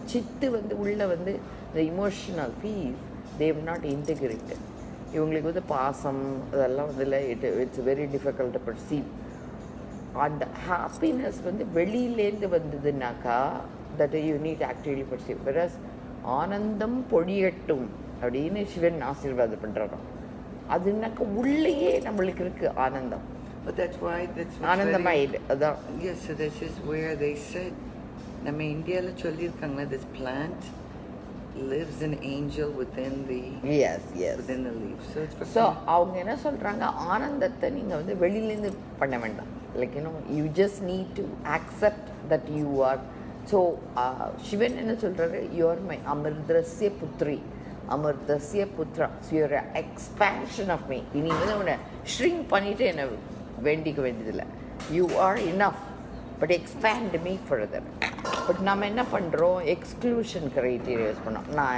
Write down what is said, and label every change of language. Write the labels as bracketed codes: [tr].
[en] Chittu ulla the emotional piece they have not integrated. [ta] இவங்களுக்கு பாசம் அதெல்லாம் [en] it's very difficult to perceive. And happiness [ta] வெளியிலேருந்து வந்ததுனாக்கா [en] that you need to actively perceive. Whereas [ta] ஆனந்தம் பொழியட்டும் அப்படின்னு சிவன் ஆசீர்வாதம் பண்றாராம். அதுனாக்க உள்ளேயே நம்மளுக்கு இருக்கு ஆனந்தம். [en] But that's why [ta] ஆனந்தமாயிடு அதான். [en] Yes, so this is where they said, [ta] நம்ம இந்தியால சொல்லியிருக்காங்க, [en] this plant lives an angel within the within the leaf. So [ta] அவங்க என்ன சொல்றாங்க, ஆனந்தத்தை நீங்க வெளியிலேருந்து பண்ண வேண்டாம். [en] Like you just need to accept that you are. [ta] So Sivan என்ன சொல்றாரு, [en] you are my [sa] அமிர்தஸ்ய Puthri, அமிர்தஸ்ய Putra. [en] So you are an expansion of me. [ta] நீ உன்னை shrink பண்ணிட்டு என்ன வேண்டிக்க வேண்டியதில்லை. [en] You are enough, but expand me further. But [ta] நம்ம என்ன பண்ணுறோம், [en] exclusion criteria use [ta] பண்ணோம்.